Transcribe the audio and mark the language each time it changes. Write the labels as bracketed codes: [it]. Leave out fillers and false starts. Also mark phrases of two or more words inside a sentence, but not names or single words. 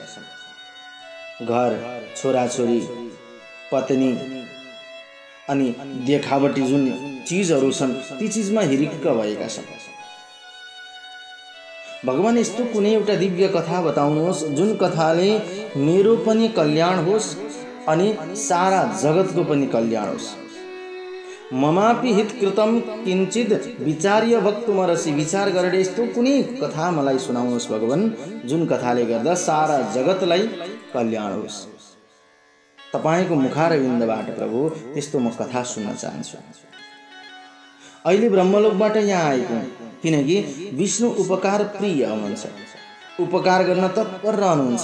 [ne] घर छोराछोरी पत्नी अनि देखावटी जुन चीजहरू छन् ती चीजमा हिरिक्क भएका छन्। भगवान यस्तो कुनै एउटा दिव्य कथा बताउनुहोस् जुन कथाले मेरो पनि कल्याण होस् अनि सारा जगतको पनि कल्याण होस्। [sa] ममापि हितकृतम किंचित विचार्य वक्तुमर्हसि, [ne] विचार गरेर यस्तो कुनै कथा मलाई सुनाउनुहोस् भगवान जुन कथाले गर्दा सारा जगतलाई कल्याण होस्। तपाईको मुखारविन्दबाट प्रभु त्यस्तो म कथा सुन्न चाहन्छु। अहिले ब्रह्मलोकबाट यहाँ आएको किनकि विष्णु उपकार प्रिय हुनुहुन्छ, उपकार गर्न तत्पर रहनुहुन्छ।